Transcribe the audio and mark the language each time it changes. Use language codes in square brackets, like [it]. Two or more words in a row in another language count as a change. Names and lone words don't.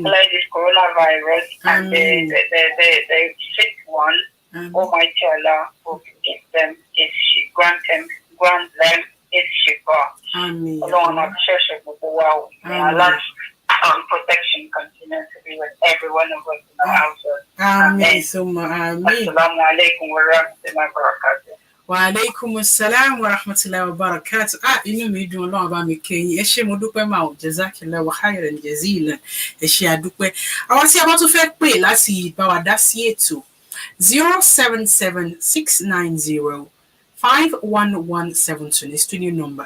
[en] like this coronavirus and the sick one. Almighty Allah will give them grant them its shifa. Amen. Along our church of the world. Allah's protection continues to be with every one of us in our household. Amen. Amen. [ar] السلام عليكم ورحمة الله وبركاته. وعليكم السلام ورحمة الله وبركاته. [yo] Inú mi dùn Ọlọ́run bá mi kẹ́yìn. Ẹ ṣé mo dúpẹ́ máa ò [ar] جزاكِ الله خيرا جزيلا. [yo] Ẹ ṣé a dúpẹ́. Àwọn tí a bá tún fẹ́ pè láti bá wa dá sí ètò 077-690-51172 ní studio number.